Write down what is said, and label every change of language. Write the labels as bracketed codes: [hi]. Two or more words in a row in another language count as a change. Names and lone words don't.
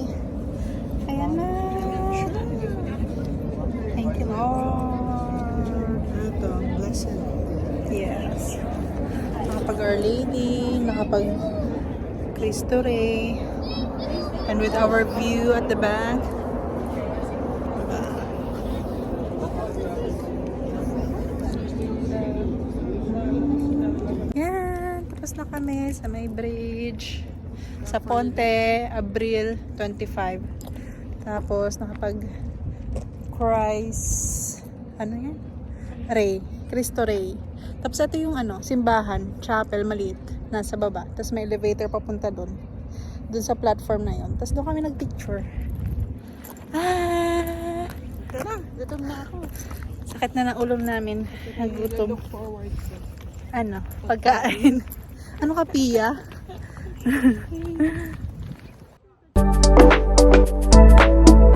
[tl] Ayan na. [en] Thank you, Lord. [tl] Ito, blessed. Yes. Nakapag Our Lady, nakapag Cristo Rey. [en] And with our view at the back. [tl] Yan. Tapos na kami sa may bridge. Sa Ponte, Abril 25. Tapos nakapag Christ, ano yan? Rey. Cristo Rey. Tapos ito yung ano, simbahan, chapel, maliit, nasa baba. Tapos may elevator papunta doon. Doon sa platform na yon. Tapos doon kami nagpicture. Ah! Gutom na ako. Sakit na ng ulo namin. Nagutom. [en] Look forward to. [tl] Ano? Pagkain. Ano ka, Pia?